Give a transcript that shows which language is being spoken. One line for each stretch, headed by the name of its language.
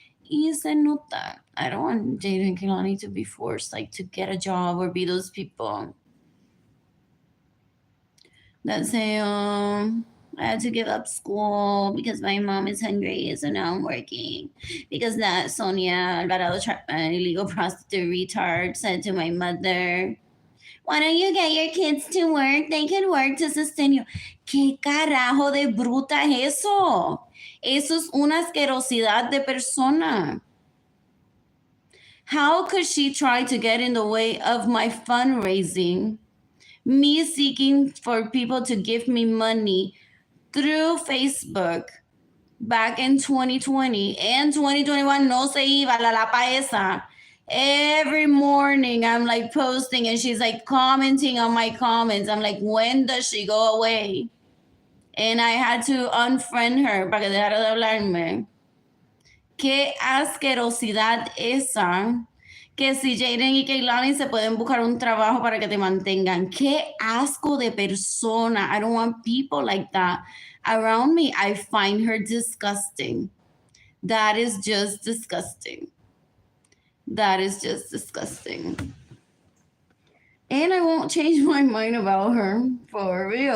Spanish: Y se nota.
English: I don't want Jada and Kehlani to be forced like to get a job or be those people that say, I had to give up school because my mom is hungry, so now I'm working. Because that Sonia Alvarado, illegal prostitute retard, said to my mother, why don't you get your kids to work? They can work to sustain you.
Spanish: ¿Qué carajo de bruta es eso? Eso es una asquerosidad de persona.
English: How could she try to get in the way of my fundraising? Me seeking for people to give me money through Facebook back in 2020 and 2021,
Spanish: no se iba la lapa esa.
English: Every morning I'm like posting and she's like commenting on my comments. I'm like, when does she go away? And I had to unfriend her
Spanish: para que dejara de hablarme. Qué asquerosidad esa. Que si Jaden y Kehlani se pueden buscar un trabajo para que te mantengan. Qué asco de persona.
English: I don't want people like that around me. I find her disgusting. That is just disgusting. That is just disgusting. And I won't change my mind about her. For real.